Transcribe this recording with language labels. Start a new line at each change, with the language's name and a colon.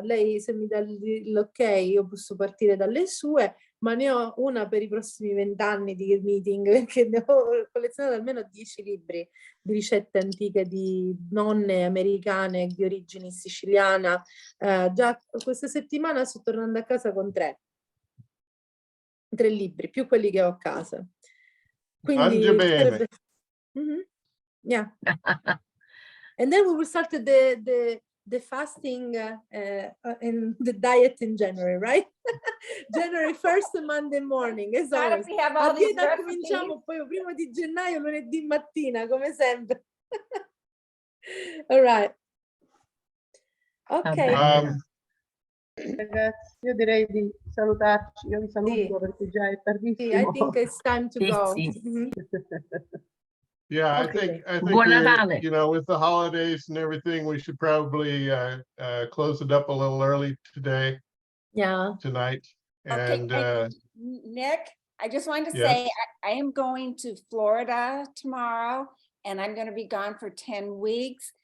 Italian: Lei, se mi dà l'ok, io posso partire dalle sue, ma ne ho una per i prossimi 20 anni di meeting, perché ne ho collezionato almeno 10 libri di ricette antiche di nonne americane di origine siciliana. Già questa settimana sto tornando a casa con 3 libri, più quelli che ho a casa. Quindi sarebbe...
English: Yeah. And then we will start the fasting and the diet in January, right? January 1st, Monday morning, as always.
Italian: A dieta cominciamo poi primo di gennaio, lunedì mattina, come sempre.
English: All right. Ok.
Italian: Ragazzi, io direi di salutarci. Io vi saluto perché già è tardissimo.
English: I think it's time to go. Yeah, Okay. I think we're, you know, with the holidays and everything, we should probably close it up a little early today. Yeah. Tonight. Okay, And Nick, I just wanted to yes. say I am going to Florida tomorrow, and I'm going to be gone for 10 weeks.